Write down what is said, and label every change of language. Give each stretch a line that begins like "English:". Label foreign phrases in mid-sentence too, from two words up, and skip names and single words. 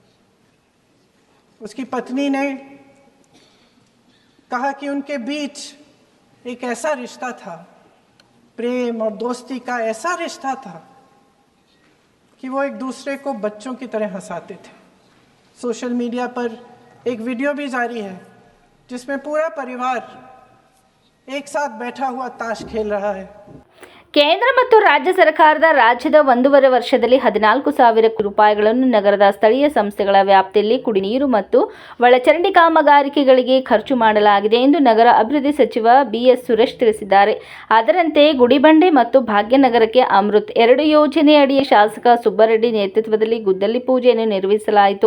Hindi: उसकी पत्नी ने कहा कि उनके बीच एक ऐसा रिश्ता था, प्रेम और दोस्ती का ऐसा रिश्ता था कि वो एक दूसरे को बच्चों की तरह हंसाते थे. सोशल मीडिया पर एक वीडियो भी जारी है जिसमें पूरा परिवार एक साथ बैठा हुआ ताश खेल रहा है।
Kannada: ಕೇಂದ್ರ ಮತ್ತು ರಾಜ್ಯ ಸರ್ಕಾರದ ರಾಜ್ಯದ 1.5 ವರ್ಷದಲ್ಲಿ 14,000 ಕೋಟಿ ರೂಪಾಯಿಗಳನ್ನು ನಗರದ ಸ್ಥಳೀಯ ಸಂಸ್ಥೆಗಳ ವ್ಯಾಪ್ತಿಯಲ್ಲಿ ಕುಡಿನೀರು ಮತ್ತು ಒಳಚರಂಡಿ ಕಾಮಗಾರಿಕೆಗಳಿಗೆ ಖರ್ಚು ಮಾಡಲಾಗಿದೆ ಎಂದು ನಗರ ಅಭಿವೃದ್ಧಿ ಸಚಿವ BS ಸುರೇಶ್ ತಿಳಿಸಿದ್ದಾರೆ. ಅದರಂತೆ ಗುಡಿಬಂಡೆ ಮತ್ತು ಭಾಗ್ಯನಗರಕ್ಕೆ ಅಮೃತ್ 2 ಯೋಜನೆಯಡಿ ಶಾಸಕ ಸುಬ್ಬರೆಡ್ಡಿ ನೇತೃತ್ವದಲ್ಲಿ ಗುದ್ದಲಿ ಪೂಜೆಯನ್ನು ನಿರ್ವಹಿಸಲಾಯಿತು.